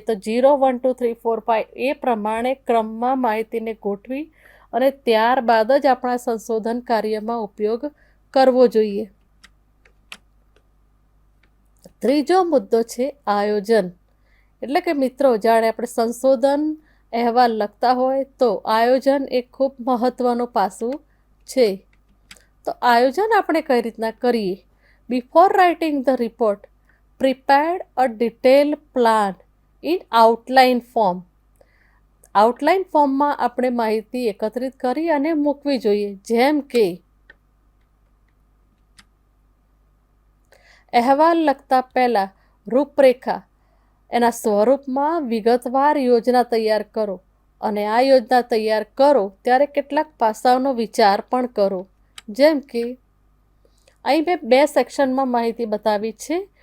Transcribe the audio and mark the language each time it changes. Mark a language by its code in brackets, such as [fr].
[gu] તો 0, 1, 2, 3, 4, 5 એ પ્રમાણે ક્રમમાં માહિતીને ગોઠવી અને ત્યારબાદ જ આપણા સંશોધન કાર્યમાં ઉપયોગ કરવો જોઈએ. ત્રીજો મુદ્દો છે આયોજન. એટલે કે મિત્રો, જાણે આપણે સંશોધન અહેવાલ લખતા હોય તો આયોજન એ ખૂબ મહત્ત્વનું પાસું છે. તો આયોજન આપણે કઈ રીતના કરીએ? [en] Before writing the report, prepared a detailed plan in outline form. [gu] Outline ફોર્મમાં આપણે માહિતી એકત્રિત કરી અને મૂકવી જોઈએ, જેમ કે અહેવાલ લખતા પહેલાં રૂપરેખા એના સ્વરૂપમાં વિગતવાર યોજના તૈયાર કરો અને આ યોજના તૈયાર કરો ત્યારે કેટલાક પાસાઓનો વિચાર પણ કરો, જેમ કે અહીં મેં 2 સેક્શનમાં માહિતી બતાવી છે.